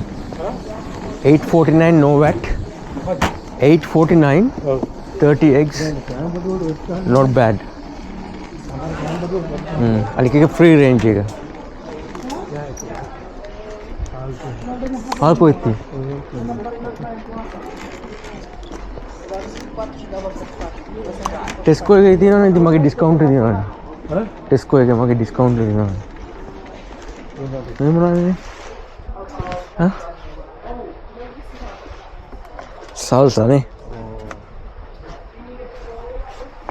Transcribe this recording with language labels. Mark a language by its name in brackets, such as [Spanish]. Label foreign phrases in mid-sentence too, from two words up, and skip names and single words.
[English] $8.49 no VAT. $8.49 30 eggs not bad. [Sinhala] අනික එක [English] free range [Sinhala] එක. Alpo itti. Tesco එකේ තියෙනවනේ ඉතින් මගේ ඩිස්කවුන්ට් එක තියෙනවනේ. හරි? Tesco එකේ මගේ ඩිස්කවුන්ට් එක තියෙනවනේ. මේ මොනවද? හා? salsa නේ.